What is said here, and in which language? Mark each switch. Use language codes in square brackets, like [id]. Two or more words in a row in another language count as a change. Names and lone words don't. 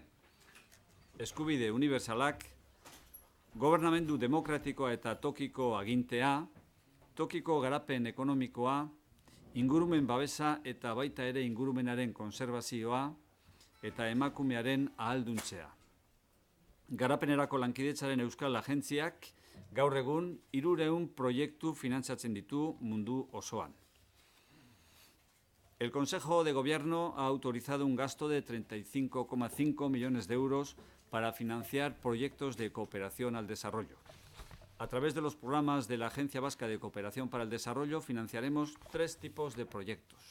[eu] Eskubide unibertsalak, gobernamendu demokratikoa eta tokiko agintea, tokiko garapen ekonomikoa, ingurumen babesa eta baita ere ingurumenaren konserbazioa eta emakumearen ahalduntzea. Garapenerako lankidetzaren Euskal Agentziak gaur egun 300 proiektu finantzatzen ditu mundu osoan. [es] El Consejo de Gobierno ha autorizado un gasto de 35,5 millones de euros para financiar proyectos de cooperación al desarrollo. A través de los programas de la Agencia Vasca de Cooperación para el Desarrollo financiaremos 3 tipos de proyectos.